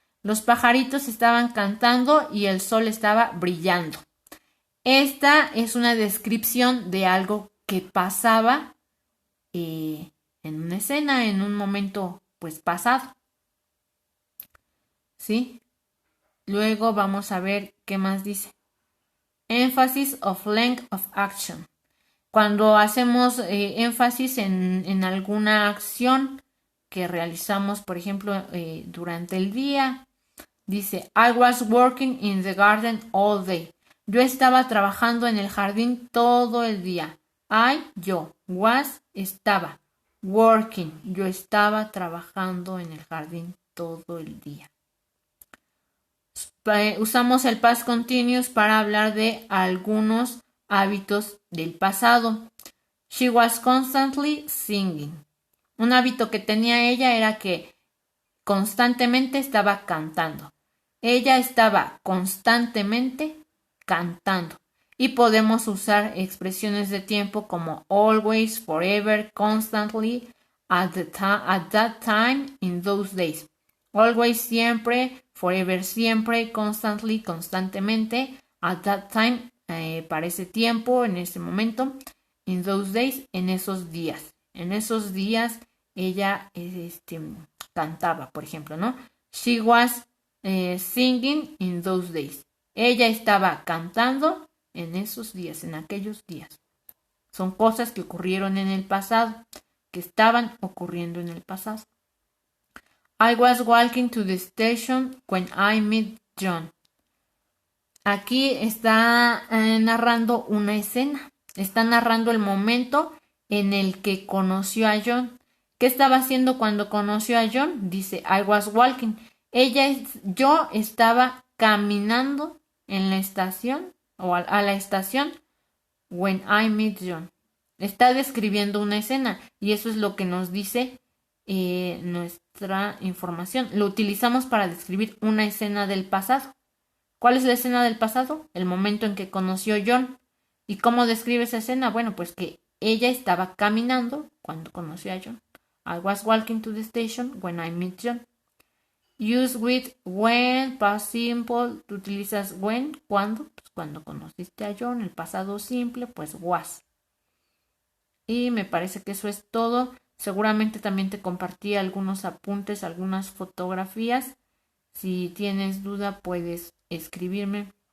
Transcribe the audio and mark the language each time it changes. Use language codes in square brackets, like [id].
[es] Los pajaritos estaban cantando y el sol estaba brillando. Esta es una descripción de algo que pasaba en una escena, en un momento pues pasado. ¿Sí? Luego vamos a ver qué más dice. [en] Emphasis of length of action. [es] Cuando hacemos énfasis en alguna acción que realizamos, por ejemplo, durante el día, dice, [en] I was working in the garden all day. [es] Yo estaba trabajando en el jardín todo el día. Yo. Was, estaba. Working, yo estaba trabajando en el jardín todo el día. Usamos el past continuous para hablar de algunos hábitos del pasado. [en] She was constantly singing. [es] Un hábito que tenía ella era que constantemente estaba cantando. Ella estaba constantemente cantando. Y podemos usar expresiones de tiempo como [en] always, forever, constantly, at that time, in those days. [es] Always, siempre, forever, siempre, constantly, constantemente, at that time, para ese tiempo, en ese momento, in those days, en esos días. En esos días ella cantaba, por ejemplo, ¿no? [en] She was singing in those days. [es] Ella estaba cantando en esos días, en aquellos días. Son cosas que ocurrieron en el pasado, que estaban ocurriendo en el pasado. [en] I was walking to the station when I met John. [es] Aquí está narrando una escena. Está narrando el momento en el que conoció a John. ¿Qué estaba haciendo cuando conoció a John? Dice, [en] I was walking. [es] Yo estaba caminando en la estación o a la estación [en] when I met John. [es] Está describiendo una escena y eso es lo que nos dice nuestra información. Lo utilizamos para describir una escena del pasado. ¿Cuál es la escena del pasado? El momento en que conoció a John. ¿Y cómo describe esa escena? Bueno, pues que ella estaba caminando cuando conoció a John. [en] I was walking to the station when I met John. Use with when, past simple. [es] ¿Tú utilizas when? ¿Cuándo? Pues cuando conociste a John. El pasado simple, pues was. Y me parece que eso es todo. Seguramente también te compartí algunos apuntes, algunas fotografías. Si tienes duda, puedes escribirme